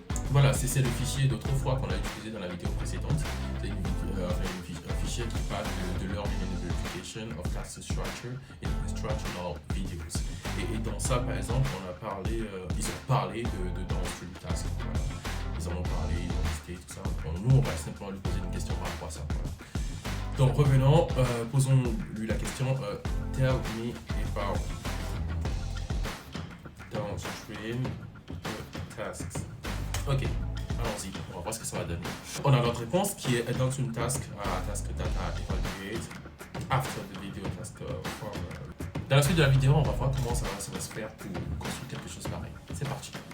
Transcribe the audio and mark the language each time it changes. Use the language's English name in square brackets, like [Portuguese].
[French] Voilà, c'est le fichier d'autrefois qu'on a utilisé dans la vidéo précédente. C'est un fichier qui parle de [English] learning and verification of task structure in instructional videos. [French] Et dans ça, par exemple, ils ont parlé de downstream task. Voilà. Ils en ont parlé, ils ont listé tout ça. Bon, nous, on va simplement lui poser une question par rapport à ça. Voilà. Donc, revenons, posons-lui la question. [English] Tell me about downstream tasks. [French] Ok, allons-y, on va voir ce que ça va donner. On a notre réponse qui est [English] downstream task task data evaluate after the video task form. [French] Dans la suite de la vidéo, on va voir comment ça va se faire pour construire quelque chose pareil. C'est parti.